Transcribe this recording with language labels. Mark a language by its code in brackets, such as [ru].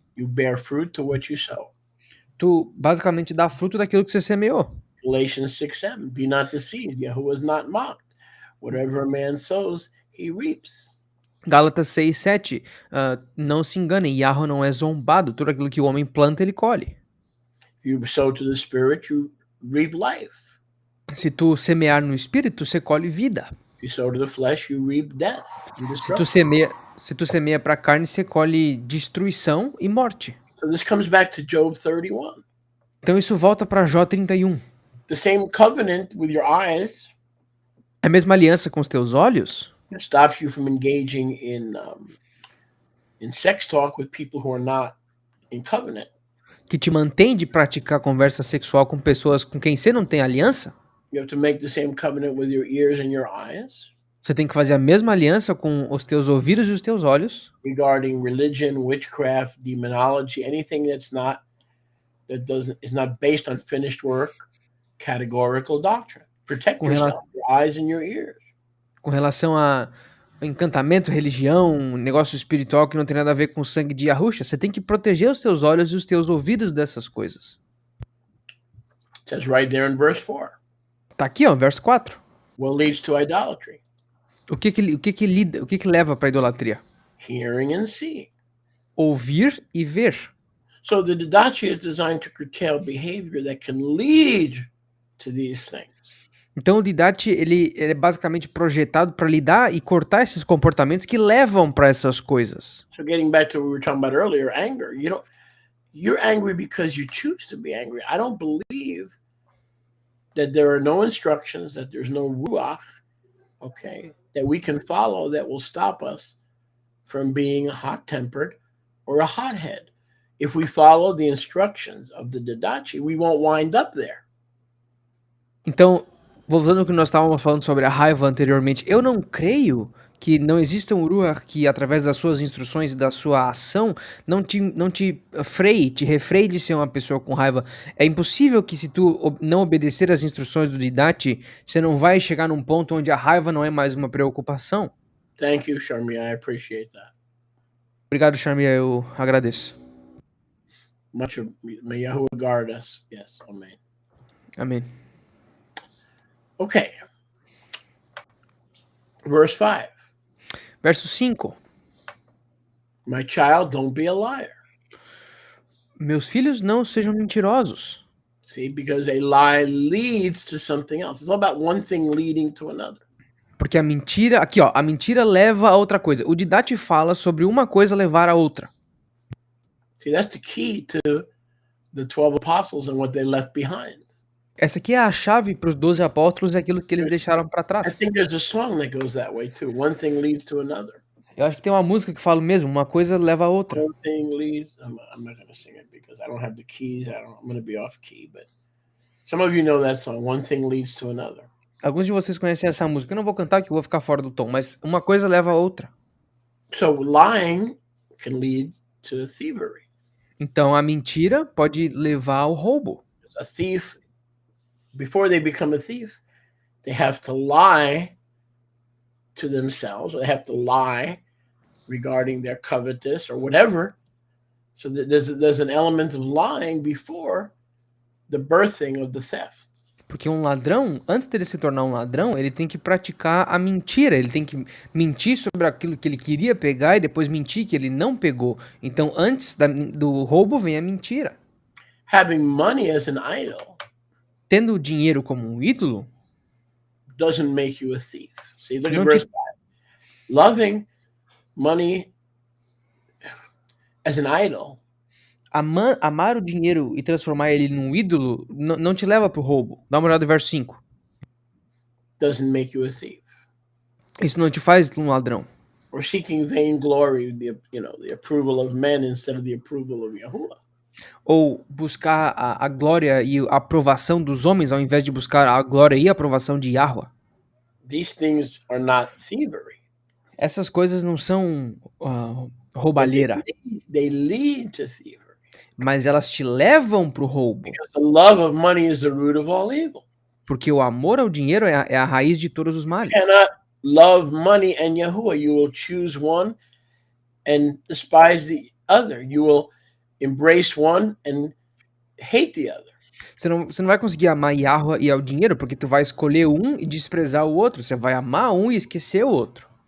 [en] You bear fruit to what you sow. [pt] Tu basicamente dá fruto daquilo que você semeou. [en] Galatians 6:7. Be not deceived, Yahuwah is not mocked. Whatever a man sows, he reaps. [pt] Gálatas 6:7. Não se enganem, Yahweh não é zombado. Tudo aquilo que o homem planta, ele colhe. [en] If you sow to the Spirit, you reap life. [pt] Se tu semear no Espírito, você colhe vida. [en] If you sow to the flesh, you reap death and [pt] Se tu semeia para a carne, você colhe destruição e morte. [en] So this comes back to Job 31. [pt] Então isso volta para Jó 31. [en] The same covenant with your eyes [pt] A mesma aliança com os teus olhos [en] stops you from engaging in sex talk with people who are not in covenant. [pt] que te mantém de praticar conversa sexual com pessoas com quem você não tem aliança. [en] You have to make the same covenant with your ears and your eyes [pt] Você tem que fazer a mesma aliança com os teus ouvidos e os teus olhos [en] regarding religion, witchcraft, demonology, anything is not based on finished work, categorical doctrine. Protect [pt] Com [en] yourself, your eyes and your ears. [pt] com relação a encantamento, religião, um negócio espiritual que não tem nada a ver com o sangue de Yahusha. Você tem que proteger os teus olhos e os teus ouvidos dessas coisas. [en] It says right there in verse 4. [pt] Tá aqui, ó, verso 4. [en] What leads to idolatry? [pt] O que leva para idolatria? [en] Hearing and seeing. [pt] Ouvir e ver. [en] So the Didache is designed to curtail behavior that can lead to these things. [pt] Então o Didache ele é basicamente projetado para lidar e cortar esses comportamentos que levam para essas coisas. [en] So getting back to what we were talking about earlier, anger. You're angry because you choose to be angry. I don't believe that there are no instructions, that there's no ruach, okay, that we can follow that will stop us from being hot-tempered or a hothead. If we follow the instructions of the Didache, we won't wind up there. [pt] Então, voltando ao que nós estávamos falando sobre a raiva anteriormente, eu não creio que não exista um Ruach que, através das suas instruções e da sua ação, não te freie, te refreie de ser uma pessoa com raiva. É impossível que, se tu não obedecer às instruções do Didache, você não vai chegar num ponto onde a raiva não é mais uma preocupação. [en] Thank you, Sharmi. I appreciate that. [pt] Obrigado, Charmia, eu agradeço. [en] Much of, may Yahuwah guard us. Yes, amen. [pt] Amém. [en] Okay. Verse 5. [pt] Verso 5. [en] My child, don't be a liar. [pt] Meus filhos, não sejam mentirosos. [en] See, because a lie leads to something else. It's all about one thing leading to another. [pt] Porque a mentira, aqui ó, a mentira leva a outra coisa. O Didache fala sobre uma coisa levar a outra. [en] See, that's the key to the 12 apostles and what they left behind. [pt] Essa aqui é a chave para os 12 apóstolos e aquilo que eles deixaram para [en] I [pt] trás. [en] think there's a song that goes that way too. One thing leads to another. [pt] Eu acho que tem uma música que fala mesmo, uma coisa leva a outra. [en] One thing leads. I'm not going to sing it because I don't have the keys. I'm going to be off key. But some of you know that song. One thing leads to another. [pt] Alguns de vocês conhecem essa música. Eu não vou cantar que eu vou ficar fora do tom, mas uma coisa leva a outra. [en] So lying can lead to thievery. [pt] Então a mentira pode levar ao roubo. [en] A thief, before they become a thief, they have to lie to themselves, or they have to lie regarding their covetous or whatever. So there's an element of lying before the birthing of the theft. [pt] Porque um ladrão, antes dele se tornar um ladrão, ele tem que praticar a mentira. Ele tem que mentir sobre aquilo que ele queria pegar e depois mentir que ele não pegou. Então, antes do roubo vem a mentira. [en] Having money as an idol [pt] Tendo o dinheiro como um ídolo, [en] doesn't make you a thief. See, look at [pt] Não [en] verse [pt] te- [en] 5. Loving money as an idol [pt] amar o dinheiro e transformar ele num ídolo não te leva pro roubo. Dá uma olhada no verso 5. [en] doesn't make you a thief. [pt] Isso não te faz um ladrão. [en] Or seeking vainglory, the approval of men instead of the approval of Yahuwah. [pt] Ou buscar a glória e a aprovação dos homens ao invés de buscar a glória e a aprovação de Yahweh. [en] These things are not thievery. [pt] Essas coisas não são roubalheira, [en] They lead to thievery. [pt] mas elas te levam pro roubo. [en] Because the love of money is the root of all evil. [pt] Porque o amor ao dinheiro é a raiz de todos os males. [en] You cannot love money and Yahuwah. You will choose one and despise the other. You will embrace one and hate the other. [pt] Você não vai conseguir amar Yahweh e ao dinheiro, porque tu vai escolher um e desprezar o outro. Você vai amar um e esquecer o outro.